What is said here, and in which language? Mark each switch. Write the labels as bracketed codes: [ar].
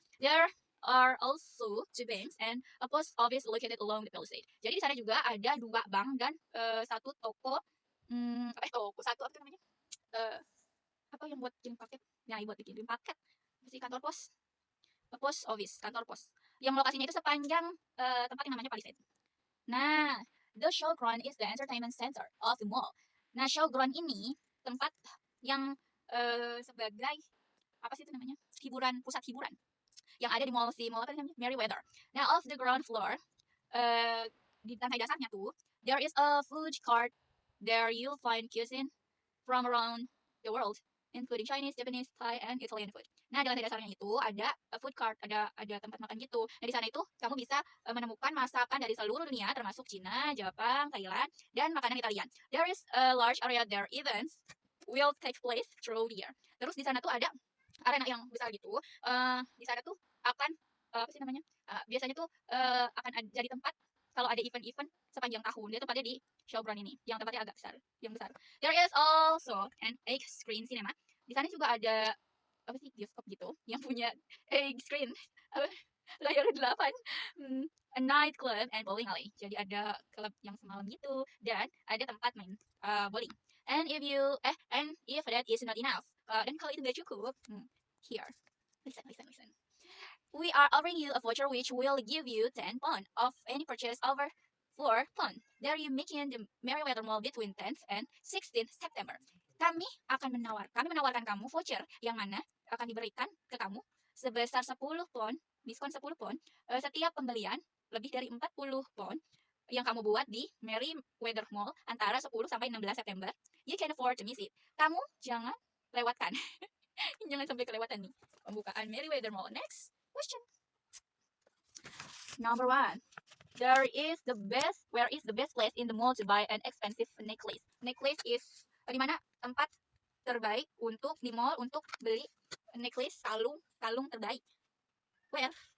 [en] There are also two banks and a post office located along the Palisade. [id] Jadi di sana juga ada 2 bank dan satu toko satu apa namanya? Apa yang buat kirim paket? Nah, buat kirim paket si kantor pos, post office, kantor pos. Yang lokasinya itu sepanjang tempat yang namanya Palisade. [en] Nah, the showground is the entertainment center of the mall. [id] Nah, showground ini tempat yang sebagai apa sih itu namanya? Pusat hiburan yang ada di mall apa namanya? [en] Merryweather. Nah, off the ground floor, [id] di lantai dasarnya tuh, [en] there is a food cart. There you'll find cuisine from around the world, including Chinese, Japanese, Thai, and Italian food. [id] Nah, di lantai dasarnya itu ada food cart, ada tempat makan gitu. Nah, di sana itu kamu bisa menemukan masakan dari seluruh dunia, termasuk Cina, Jepang, Thailand, dan makanan Italian. [en] There is a large area there. Events will take place through the year. [id] Terus di sana tuh ada arena yang besar gitu. Di sana tuh akan apa sih namanya? Biasanya tuh akan jadi tempat kalau ada event-event sepanjang tahun. Dia tempatnya di showground ini, yang tempatnya agak besar, yang besar. [en] There is also an egg screen cinema. [id] Di sana juga ada apa sih bioskop gitu yang punya egg screen layar 8. [en] A night club and bowling alley. [id] Jadi ada klub yang semalam gitu dan ada tempat main bowling. [en] And if that is not enough, [id] dan kalau itu gak cukup, [en] here, listen. We are offering you a voucher which will give you 10 pound off any purchase over 4 pound. There you making the Merryweather Mall between 10th and 16th September. [id] Kami menawarkan kamu voucher yang mana akan diberikan ke kamu sebesar 10 pound, diskon 10 pound setiap pembelian lebih dari 40 pound yang kamu buat di Merryweather Mall antara 10 sampai 16 September. [en] You can afford to miss it. [id] Kamu jangan lewatkan. Jangan sampai kelewatan nih pembukaan Merryweather Mall. [en] Next question. Number 1. Where is the best place in the mall to buy an expensive necklace? [id] Necklace is di mana tempat terbaik untuk di mall untuk beli necklace kalung terbaik. [en] Where?